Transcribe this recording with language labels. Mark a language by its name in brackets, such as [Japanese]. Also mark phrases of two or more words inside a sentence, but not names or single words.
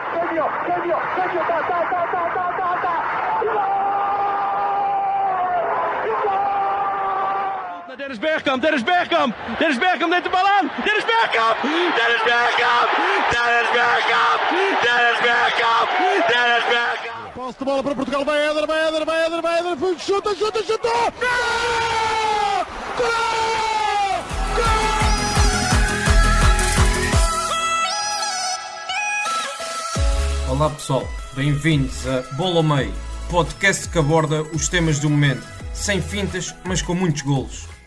[Dutch] genio, Dennis Bergkamp neemt de bal aan. Dennis Bergkamp! [Portuguese] Posse de bola para Portugal, vai Éder, chuta! Gol! Olá pessoal, bem-vindos a Bola ao Meio, podcast que aborda os temas do momento, sem fintas, mas com muitos golos.